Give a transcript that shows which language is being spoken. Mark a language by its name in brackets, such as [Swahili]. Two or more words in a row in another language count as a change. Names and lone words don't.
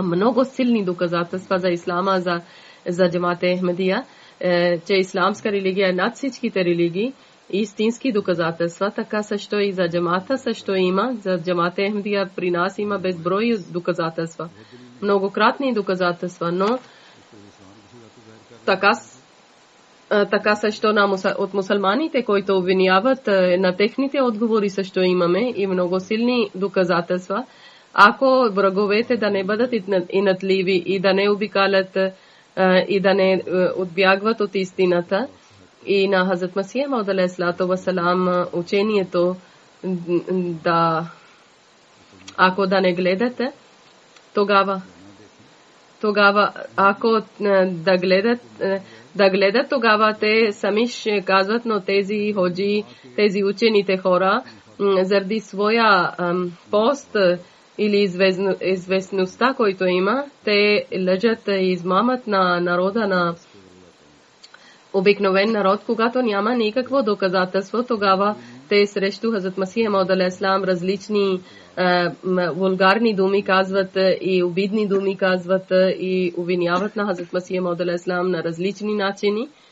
[Bulgarian] много силни доказателства за ислама, за джамаат Ахмадия, че исламска религия е над всичките религии, истински доказателства, така също и за джамаата също има, за джамаат Ахмадия при нас има безброй доказателства, многократни доказателства, но така също от мусулманите, които обвиняват, на техните отговори също имаме и много силни доказателства. Ако враговете да не бъдат инатливи и да не обикалят и да не отбягват от истината, и на Хазрат Масих Мауд [Arabic] عليه الصلاة والسلام [Bulgarian] учението ако да не гледате, тогава ако да гледат, тогава те сами ще казват, но тези ходжи, тези учените хора, заради своя пост или известността, който има, те лъжат и измамат на народа, на обикновен народ, когато няма никакво доказателство, тогава те срещу Хазрат Масих Мауд алейхиссалам различни вулгарни думи казват и обидни думи казват и обвиняват на Хазрат Масих Мауд алейхиссалам на различни начини.